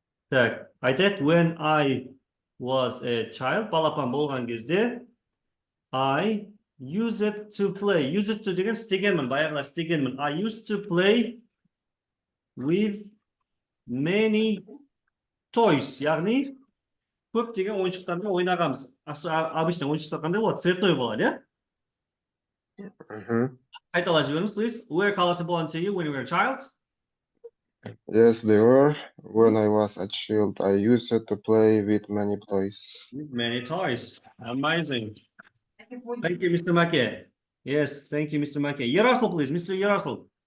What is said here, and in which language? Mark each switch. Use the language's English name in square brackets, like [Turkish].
[Kazakh] Так, айтайық, [English] when I was a child, [Kazakh] балапан болған кезде, [English] I used to play. [Kazakh] Used to деген істегенмін, баяғыда істегенмін. [English] I used to play with many toys. [Kazakh] Яғни, көптеген ойыншықтармен ойнағанбыз. Обычно ойыншықтар қандай болады? Цветной болады, иә? Қайталап жіберіңіз, [English] please. Were colors important to you when you were a child? Yes, they were. When I was a child, I used to play with many toys. Many toys. Amazing. Thank you, Mr. Make. Yes, thank you, Mr. Make. Yaroslav, please. Mr. Yaroslav.